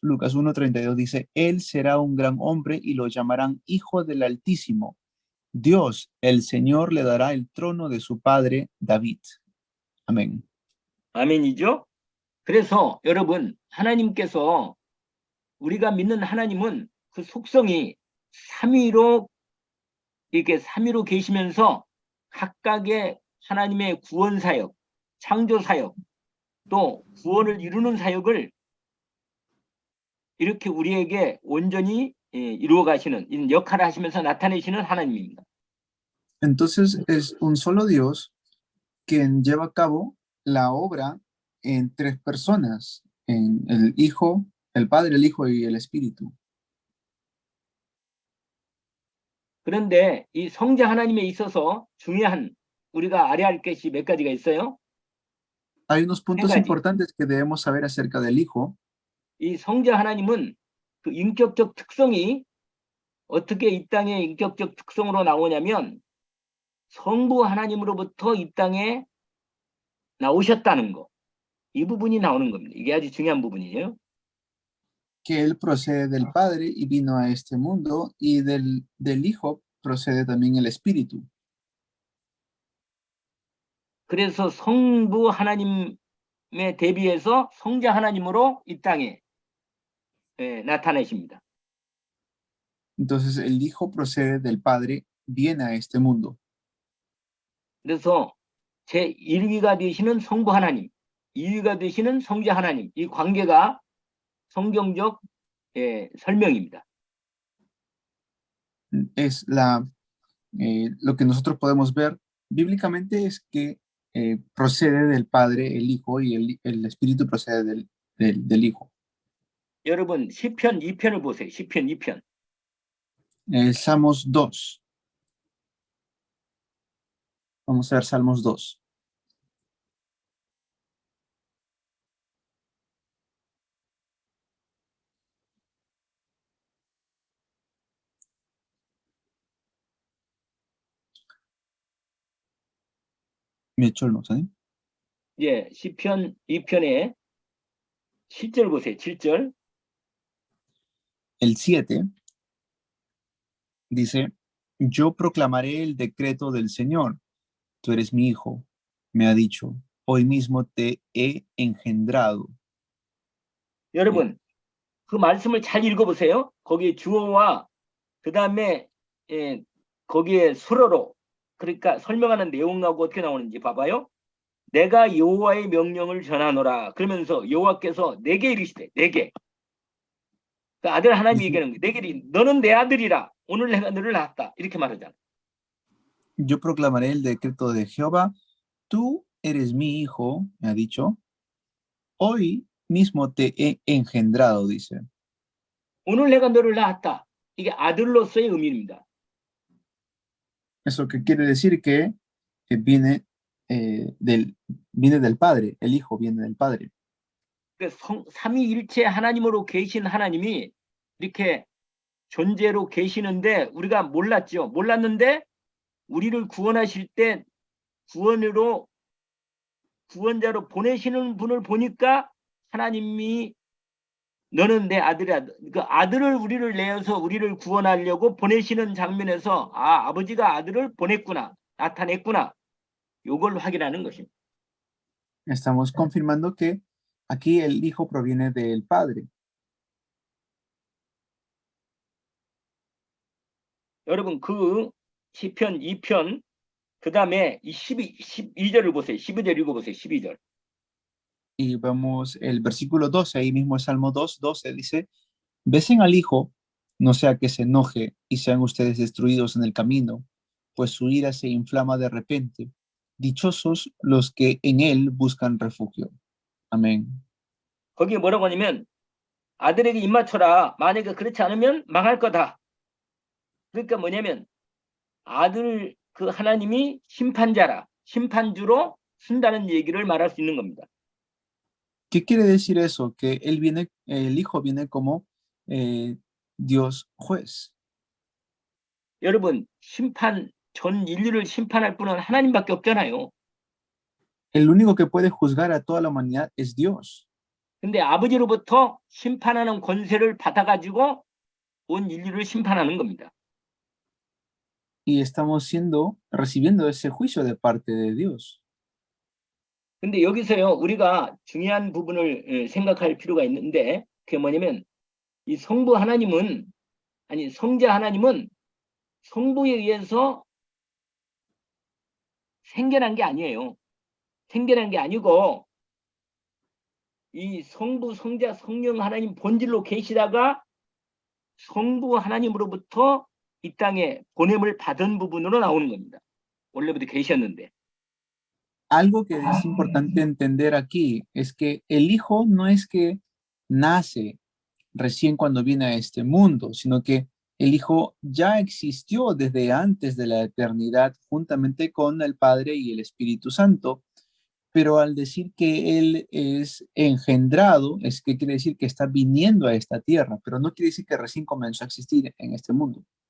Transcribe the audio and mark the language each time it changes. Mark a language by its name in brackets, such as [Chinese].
[Spanish] Lucas 1:32 dice, Él será un gran hombre y lo llamarán Hijo del Altísimo. Dios, el Señor, le dará el trono de su padre David. [Korean] 아멘. 아멘이죠. 그래서 여러분 하나님께서 우리가 믿는 하나님은 그 속성이 삼위로 이렇게 삼위로 계시면서 각각의 하나님의 구원 사역, 창조 사역, 또 구원을 이루는 사역을 이렇게 우리에게 온전히 이루어 가시는 역할을 하시면서 나타내시는 하나님입니다. [Spanish] Entonces es un solo Dios quien lleva a cabo la obra en tres personas, en el Hijo, el Padre, el Hijo y el Espíritu. [Korean] 그런데 이 성자 하나님에 있어서 중요한 우리가 알아야 할 것이 몇 가지가 있어요. [Spanish] Hay unos [Korean] 세 [Spanish] puntos [Korean] 가지. [Spanish] importantes que debemos saber acerca del Hijo. [Korean] 이 성자 하나님은 그 인격적 특성이 어떻게 이 땅의 인격적 특성으로 나오냐면 성부 하나님으로부터 이 땅에 나오셨다는 거. 이 부분이 나오는 겁니다. 이게 아주 중요한 부분이에요. [Spanish] Que Él procede del Padre y vino a este mundo, y del Hijo procede también el Espíritu. [Korean] 그래서 성부 하나님에 대비해서 성자 하나님으로 이 땅에 나타내십니다. [Spanish] Entonces el Hijo procede del Padre, viene a este mundo. [Korean] 그래서 제1위가 되시는 성부 하나님, 2위가 되시는 성자 하나님, 이 관계가 성경적 설명입니다. [Spanish] Es lo que nosotros podemos ver bíblicamente es que procede del Padre el Hijo y el Espíritu procede del Hijo. [Korean] 여러분 시편 2편을 보세요. 시편 2편. [Spanish] Salmos 2. Vamos a ver Salmos 2. [Korean] 몇 절 목사님? 예, 시편 2편에 7절 보세요. 7절. [Spanish] El 7 dice, yo proclamaré el decreto del Señor. Tú eres mi hijo, me ha dicho, hoy mismo te he engendrado. [Korean] 여러분 그 말씀을 잘 읽어보세요. 거기에 주어와 그 다음에 거기에 수로로 그러니까 설명하는 내용하고 어떻게 나오는지 봐봐요. 내가 여호와의 명령을 전하노라. 그러면서 여호와께서 내게 이르시되 내게 그 아들 하나님이 얘기하는 거예요. 내게 너는 내 아들이라. 오늘 내가 너를 낳았다. 이렇게 말하잖아. [Spanish] Yo proclamaré el decreto de Jehová. Tú eres mi hijo, me ha dicho. Hoy mismo te he engendrado, dice. [Korean] 오늘 내가 너를 낳았다. 이게 아들로서의 의미입니다. [Spanish] Eso que quiere decir que viene del Padre. El Hijo viene del Padre. [Korean] 그 삼위일체 하나님으로 계신 하나님이 이렇게 존재로 계시는데 우리가 몰랐죠. 몰랐는데 우리를 구원하실 때 구원자로 보내시는 분을 보니까 하나님이 너는 내 아들이야. 그 아들을 우리를 내어서 우리를 구원하려고 보내시는 장면에서 아버지가 아들을 보냈구나. 나타냈구나. 이걸 확인하는 것입니다. [Spanish] Estamos confirmando que aquí el Hijo proviene del Padre. [Korean] 여러분 그 시편 2편 그 다음에 12절을 보세요. 12절 읽어보세요. 12절. [Spanish] Y vemos el versículo 12, ahí mismo el Salmo 2, 12 dice, besen al Hijo, no sea que se enoje y sean ustedes destruidos en el camino, pues su ira se inflama de repente. Dichosos los que en él buscan refugio. Amén. [Korean] 거기에 뭐라고 하냐면 아들에게 입 맞춰라. 만약에 그렇지 않으면 망할 거다. 그러니까 뭐냐면 아들 그 하나님이 심판자라. 심판주로 쓴다는 얘기를 말할 수 있는 겁니다. [Spanish] ¿Qué quiere decir eso? Que el Hijo viene como Dios juez. [Korean] 여러분 전 인류를 심판할 분은 하나님밖에 없잖아요. [Spanish] El único que puede juzgar a toda la humanidad es Dios. [Korean] 근데 아버지로부터 심판하는 권세를 받아가지고 온 인류를 심판하는 겁니다. [Spanish] Y estamos recibiendo ese juicio de parte de Dios. [Korean] 근데 여기서요 우리가 중요한 부분을 생각할 필요가 있는데 그게 뭐냐면 이 성부 하나님은 성자 하나님은 성부에 의해서 생겨난 게 아니에요. 생겨난 게 아니고 이 성부, 성자, 성령 하나님 본질로 계시다가 성부 하나님으로부터 이 땅에 보냄을 받은 부분으로 나오는 겁니다. 원래부터 계셨는데. [Spanish] algo que es importante entender aquí es que el Hijo no es que nace recién cuando viene a este mundo, sino que el Hijo ya existió desde antes de la eternidad juntamente con el Padre y el Espíritu Santo, pero al decir que Él es engendrado, es que quiere decir que está viniendo a esta tierra, pero no quiere decir que recién comenzó a existir en este mundo.